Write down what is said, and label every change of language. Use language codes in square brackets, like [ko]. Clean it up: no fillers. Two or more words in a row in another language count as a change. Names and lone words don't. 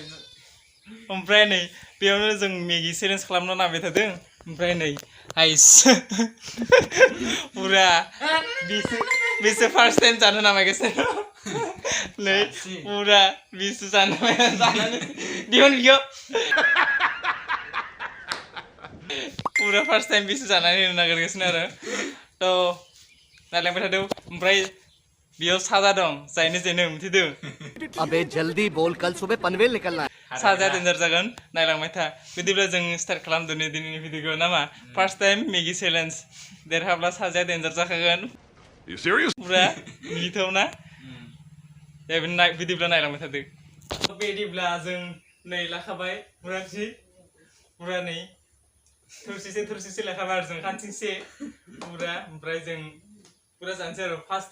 [brx] ओमफ्राय नै बेयावनो जों मेगि चेलेन्ज खालामनो नांबाय थादों ओमफ्राय नै हाइस पुरा बिसो [en] first time [brx] जानो नामायगासिनो नै पुरा बिसो जानानै दिहुन बियो पुरा [en] first time [brx] बिसो जानानै होनो नागिरगासिनो आरो थ' नायलांबाय थादों ओमफ्राय बेयाव साजा दं जायनो जेनो मिथिदों [hi] अबे जल्दी बोल कल सुबह पनवेल निकलना है [brx] साजाया डेन्जार जागोन नायलांबाय था बिदिब्ला जों स्टार्ट खालामदोनि दिनैनि भिडिअखौ नामा [en] first time [brx] मेगि चेलेन्ज देरहाब्ला साजाया डेन्जार जाखागोन [en] You serious? [brx] पुरा मिनिथावना बिदिब्ला नायलांबाय थादों बिदिब्ला जों नै लाखाबाय पुरा नै थोरसिसे लाखाबाय आरो जों खानसिंसे पुरा ओमफ्राय जों पुरा जानोसै आरो फार्स्ट